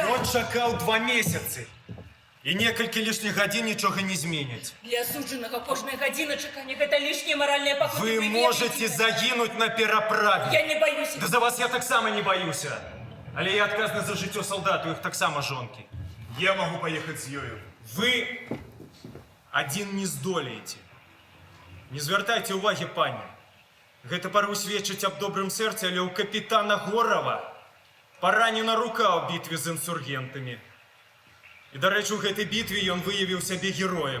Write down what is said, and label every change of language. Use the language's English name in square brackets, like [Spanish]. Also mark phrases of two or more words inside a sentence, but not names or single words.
[Belarusian] Ён чакаў 2 месяцы. І некалькі лішніх гадзін нічога не зменяць. Для асуджанага кожная гадзіна чакання гэта лішняе маральнае пакуты. Вы можаце загінуць на пераправе. Я не баюся. Да за вас я таксама не баюся. Але я адказны за жыццё салдату, іх таксама жонкі. [Russian] Я могу поехать с ёю. [Belarusian] Вы адзін не здолееце. Не звяртайце ўвагі, пані. Гэта пару сведчыць аб добрым сэрцы, але ў капітана Горава паранена рука ў бітве з інсургентамі. І, дарэчы, у гэтай бітве ён выявіў сябе героем.